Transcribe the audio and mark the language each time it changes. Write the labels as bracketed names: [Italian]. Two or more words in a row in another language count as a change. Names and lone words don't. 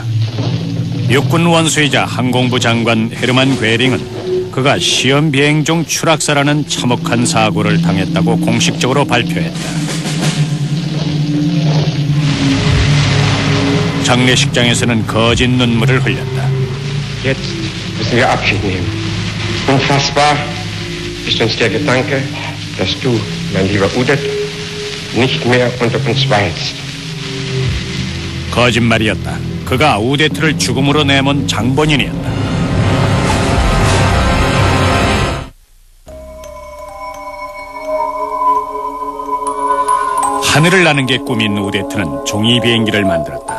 [Korean] 육군 원수이자 항공부 장관 헤르만 괴링은 그가 시험 비행 중 추락사라는 참혹한 사고를 당했다고 공식적으로 발표했다. 장례식장에서는 거짓 눈물을 흘렸다. [German] Jetzt müssen wir Abschied nehmen. Unfassbar ist uns der Gedanke, dass du, mein lieber Udet, nicht mehr unter uns weilst. [Korean] 거짓말이었다. 그가 우데트를 죽음으로 내몬 장본인이었다. 하늘을 나는 게 꿈인 우데트는 종이 비행기를 만들었다.